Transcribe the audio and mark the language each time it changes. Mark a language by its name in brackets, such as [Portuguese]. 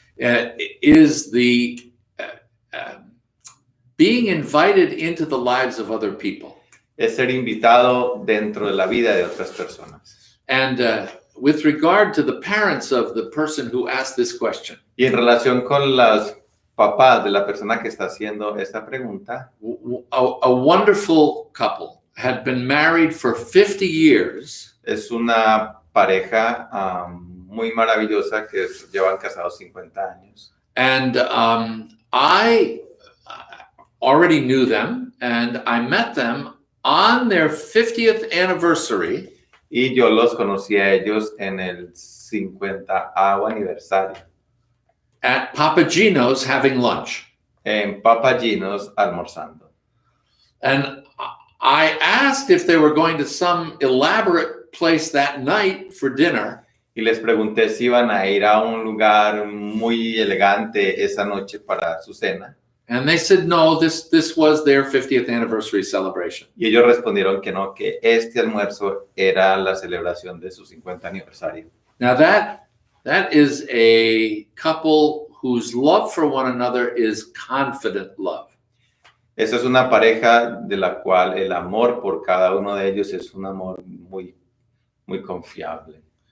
[English] is the being invited into the lives of other people. [Spanish] Es ser invitado dentro de la vida de otras personas. [English] And with regard to the parents of the person who asked this question. [Spanish] Y en relación con los papás de la persona que está haciendo esta pregunta, [English] a wonderful couple had been married for 50 years. [Spanish] Es una pareja muy maravillosa que llevan casados 50 años. [English] And I already knew them, and I met them on their 50th anniversary. [Spanish] Y yo los conocí a ellos en el 50º aniversario. [English] At Papa Gino's having lunch. [Spanish] En Papa Gino's almorzando. [English] And I asked if they were going to some elaborate place that night for dinner. [Spanish] Y les pregunté si iban a ir a un lugar muy elegante esa noche para su cena. [English] And they said no, this was their 50th anniversary celebration. [Spanish] Y ellos respondieron que no, que este almuerzo era la celebración de su 50 aniversario. [English] Now that is a couple whose love for one another is confident love. [Spanish] Esa es una pareja de la cual el amor por cada uno de ellos es un amor muy, muy confiable.